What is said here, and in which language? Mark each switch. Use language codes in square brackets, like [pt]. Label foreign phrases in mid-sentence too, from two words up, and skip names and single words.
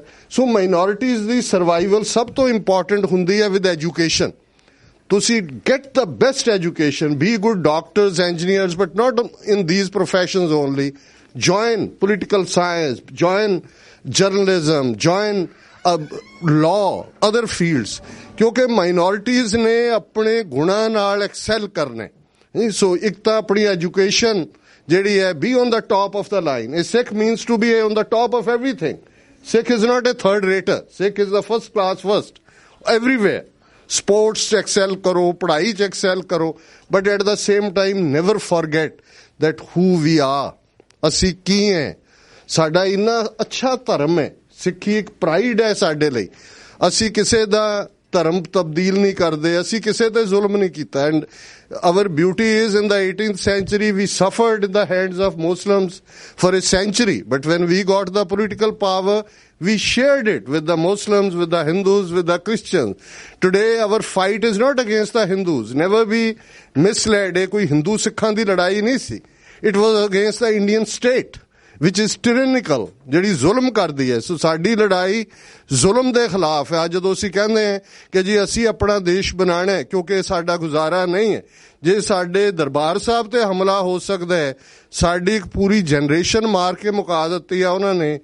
[pa] ਸੋ ਮਾਈਨੋਰਿਟੀਜ਼ ਦੀ ਸਰਵਾਈਵਲ ਸਭ ਤੋਂ ਇੰਪੋਰਟੈਂਟ ਹੁੰਦੀ ਹੈ [en] with education. ਤੁਸੀਂ get the best education, be good doctors, engineers, but not in these professions only. join political science, join journalism, join law, other fields, [pa] ਕਿਉਂਕਿ ਮਾਈਨੋਰਿਟੀਜ਼ ਨੇ ਆਪਣੇ ਗੁਣਾਂ ਨਾਲ ਐਕਸੈਲ ਕਰਨਾ। ਸੋ ਇੱਕ ਤਾਂ ਆਪਣੀ ਐਜੂਕੇਸ਼ਨ ਜਿਹੜੀ ਹੈ, [en] be on the top of the line. A Sikh means to be on the top of everything. Sikh is not a third rater. Sikh is the first class first everywhere. [pa] Sports 'ਚ excel ਕਰੋ, ਪੜ੍ਹਾਈ 'ਚ excel ਕਰੋ, [en] but at the same time never forget that who we are. [pa] ਅਸੀਂ ਕੀ ਹੈ, ਸਾਡਾ ਇੰਨਾ ਅੱਛਾ ਧਰਮ ਹੈ। ਸਿੱਖੀ ਇੱਕ ਪ੍ਰਾਈਡ ਹੈ ਸਾਡੇ ਲਈ। ਅਸੀਂ ਕਿਸੇ ਦਾ ਧਰਮ ਤਬਦੀਲ ਨਹੀਂ ਕਰਦੇ, ਅਸੀਂ ਕਿਸੇ ਤੇ ਜ਼ੁਲਮ ਨਹੀਂ ਕੀਤਾ। [en] and our beauty is in the 18th century we suffered in the hands of Muslims for a century, but when we got the political power we shared it with the Muslims, with the Hindus, with the Christians. Today our fight is not against the Hindus. Never be misled, [pa] ਇਹ ਕੋਈ ਹਿੰਦੂ ਸਿੱਖਾਂ ਦੀ ਲੜਾਈ ਨਹੀਂ ਸੀ। [en] It was against the Indian state which is tyrannical, [pa] ਜਿਹੜੀ ਜ਼ੁਲਮ ਕਰਦੀ ਹੈ। ਸੋ ਸਾਡੀ ਲੜਾਈ ਜ਼ੁਲਮ ਦੇ ਖਿਲਾਫ ਹੈ। ਜਦੋਂ ਅਸੀਂ ਕਹਿੰਦੇ ਹਾਂ ਕਿ ਜੀ ਅਸੀਂ ਆਪਣਾ ਦੇਸ਼ ਬਣਾਉਣਾ ਹੈ ਕਿਉਂਕਿ ਸਾਡਾ ਗੁਜ਼ਾਰਾ ਨਹੀਂ ਹੈ, ਜੇ ਸਾਡੇ ਦਰਬਾਰ ਸਾਹਿਬ ਤੇ ਹਮਲਾ ਹੋ ਸਕਦਾ ਹੈ, ਸਾਡੀ ਇੱਕ ਪੂਰੀ ਜਨਰੇਸ਼ਨ ਮਾਰ ਕੇ ਮੁਕਾ ਦਿੱਤੀ ਆ ਉਹਨਾਂ ਨੇ।